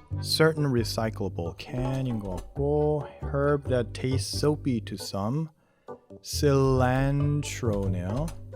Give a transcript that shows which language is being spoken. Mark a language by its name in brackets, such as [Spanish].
[English] Certain recyclable, can인 [Korean] 것 같고. [English] Herb that tastes soapy to some. [Korean] Cilantro네요.